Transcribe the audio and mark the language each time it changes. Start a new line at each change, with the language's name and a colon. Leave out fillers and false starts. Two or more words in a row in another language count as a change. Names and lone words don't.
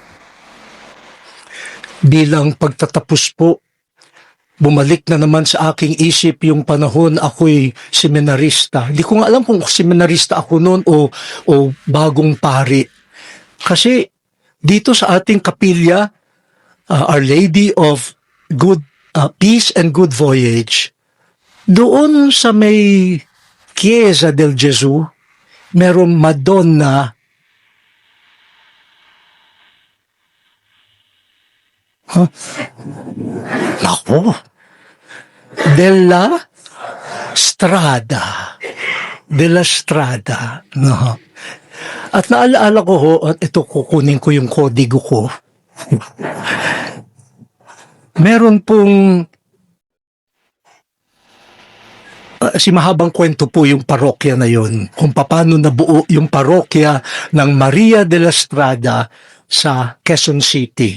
Filipino: Bilang pagtatapos po, bumalik na naman sa aking isip yung panahon ako'y seminarista. Hindi ko nga alam kung seminarista ako noon o bagong pari. Kasi dito sa ating kapilya,
English: Our Lady of Peace and Good Voyage,
Filipino: doon sa may Chiesa del Gesù, merong Madonna. Nako, della Strada. No. At naalaala ko at ito kukunin ko yung kodigo ko. Meron pong mahabang kwento po yung parokya na yon, kung paano nabuo yung parokya ng Maria de la Strada sa Quezon City.